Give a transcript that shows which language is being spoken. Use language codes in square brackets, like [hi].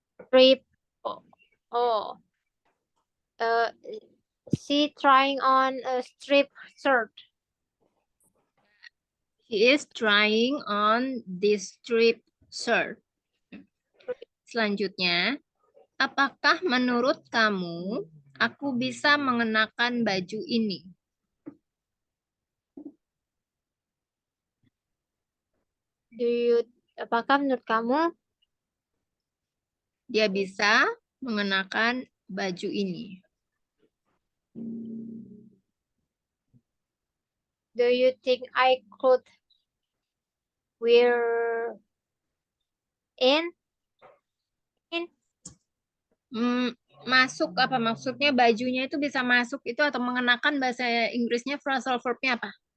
[en] Strip. Oh, oh. Uh, she trying on a strip shirt. He is trying on this strip shirt. [id] Selanjutnya, apakah menurut kamu aku bisa mengenakan baju ini? [en] Do you, [id] apakah menurut kamu, Dia bisa mengenakan baju ini. [en] do you think I could wear in? [id] Masuk apa maksudnya bajunya itu bisa masuk itu atau mengenakan bahasa Inggrisnya phrasal verbnya apa?